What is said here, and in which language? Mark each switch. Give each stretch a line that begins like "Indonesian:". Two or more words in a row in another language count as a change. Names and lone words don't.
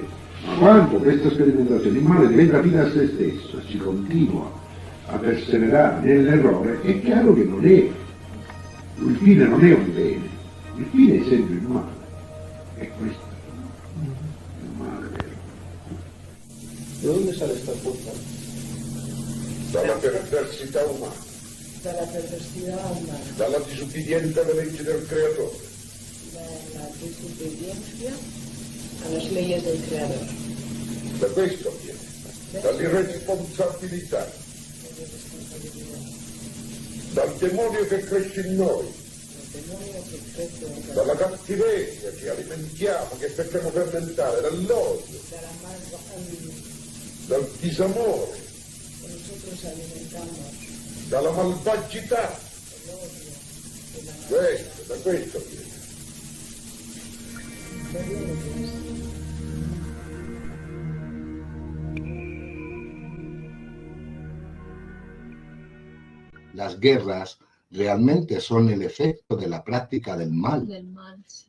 Italian: Ma quando questa sperimentazione, il male diventa fine a se stesso, si continua a perseverare nell'errore, è chiaro che non è, il fine non è un bene, il fine è sempre il male, è questo, il male vero.
Spanish: ¿De dónde sale esta fuerza?
Italian: Dalla perversità umana,
Spanish: Dalla perversidad humana,
Italian: dalla disubbidienza alle leggi del creatore.
Spanish: la desobediencia a las leyes del Creador.
Italian: Da questo viene, dall'irresponsabilità, dal demonio che cresce in noi, dalla cattiveria che alimentiamo, che facciamo fermentare, dall'odio, dal disamore, dalla malvagità. Da questo viene.
Spanish: Las guerras realmente son el efecto de la práctica del mal. Sí.